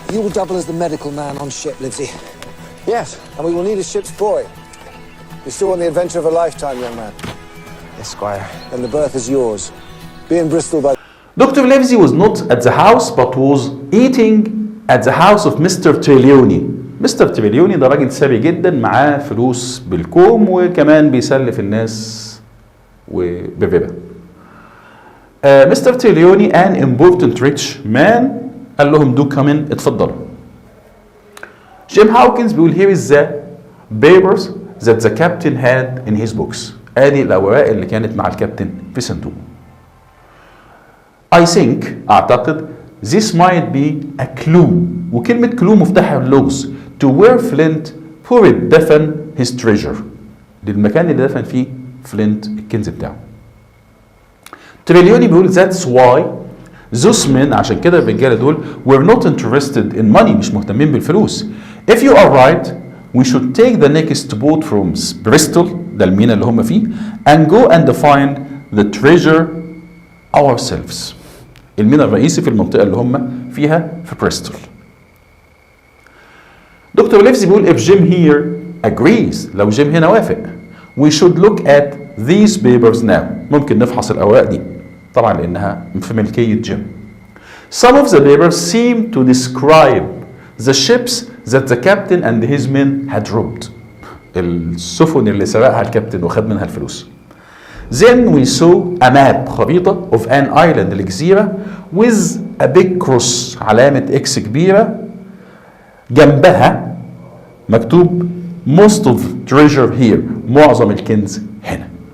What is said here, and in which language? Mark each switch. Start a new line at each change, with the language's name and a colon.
English: You will double as the medical man on ship, Livesey. Yes, and we will need a ship's boy. You still want the adventure of a lifetime, young man? Yes, Squire. Then the berth is yours. Be in Bristol by... Dr. Livesey was not at the house but was eating at the house of Mr. Trelawney.
Arabic: مستر تريليوني ده راجل ثري جدا، معاه فلوس بالكوم وكمان بيسلف الناس وبالربا.
English: mister تريليوني an important rich man
Arabic: قال لهم
English: do come in
Arabic: اتفضلوا. جيم هاوكنز بيقول
English: here is the papers that the captain had in his books.
Arabic: ادي الاوراق اللي كانت مع الكابتن في صندوق.
English: I think
Arabic: اعتقد
English: this might be a clue،
Arabic: وكلمة
English: clue
Arabic: مفتاحها اللغز
English: to where Flint poured
Arabic: دفن
English: his treasure،
Arabic: للمكان اللي دفن فيه فلينت الكنز بتاعه. تريليوني بيقول
English: that's why those men،
Arabic: عشان كده الرجاله دول
English: were not interested in money،
Arabic: مش مهتمين بالفلوس.
English: If you are right we should take the next boat from Bristol،
Arabic: ده المينا اللي هم فيه،
English: and go and find the treasure ourselves.
Arabic: المينا الرئيسي في المنطقة اللي هم فيها في بريستول. دكتور ليفزي بيقول
English: if Jim here agrees،
Arabic: لو جيم هنا وافق
English: we should look at these papers now،
Arabic: ممكن نفحص الأوراق دي طبعا لأنها في ملكية جيم.
English: Some of the papers seem to describe the ships that the captain and his men had robbed،
Arabic: السفن اللي سرقها الكابتن وخد منها الفلوس.
English: Then we saw a map،
Arabic: خريطة
English: of an island،
Arabic: الجزيرة
English: with a big cross،
Arabic: علامة إكس كبيرة جنبها مكتوب
English: most of treasure here،
Arabic: معظم الكنز هنا.